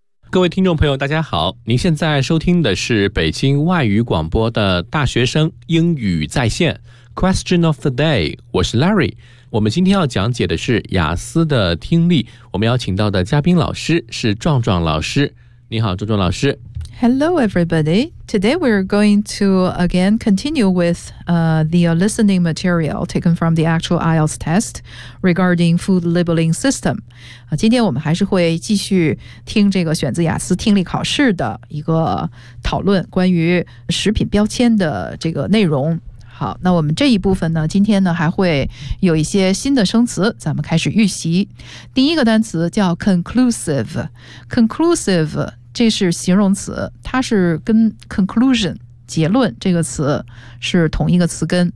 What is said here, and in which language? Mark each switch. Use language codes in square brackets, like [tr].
[zh] 各位听众朋友大家好，您现在收听的是北京外语广播的大学生英语在线 Question of the day， 我是 Larry。我们今天要讲解的是雅思的听力，我们邀请到的嘉宾老师是壮壮老师。你好壮壮老师。 [en] Hello everybody. Today we're going to again continue with the listening material taken from the actual IELTS test regarding food labeling system. [zh] 今天我们还是会继续听这个选择雅思听力考试的一个讨论，关于食品标签的这个内容。好，那我们这一部分呢，今天呢还会有一些新的生词，咱们开始预习。第一个单词叫 conclusive， 这是形容词，它是跟 conclusion 结论这个词是同一个词根。